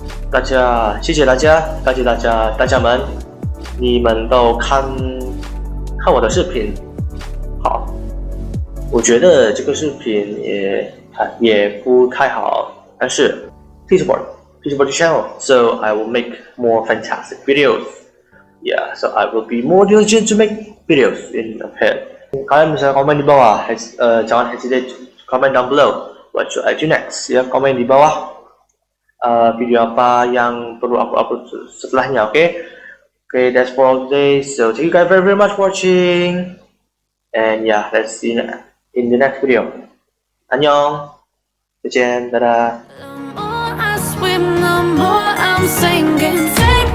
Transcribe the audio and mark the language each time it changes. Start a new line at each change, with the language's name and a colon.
Chinese: 大家谢谢大家，感谢大家们，你们都看我的视频。好，我觉得这个视频也不太好，但是
English: please support the channel, so I will make more fantastic videos. Yeah, so I will be more diligent to make videos in ahead.
Indonesian: Kalian bisa komen di bawah, jangan
English: hesitate to comment down below. What should I do next?
Indonesian: Ya, komen di bawah video apa yang perlu aku upload setelahnya.
English: Okay, that's for all today. So thank you guys very much for watching, and yeah, let's see you in the next video.
Korean: 안녕,
Chinese: 再见，大家。
English: The more I swim, the more I'm sinking.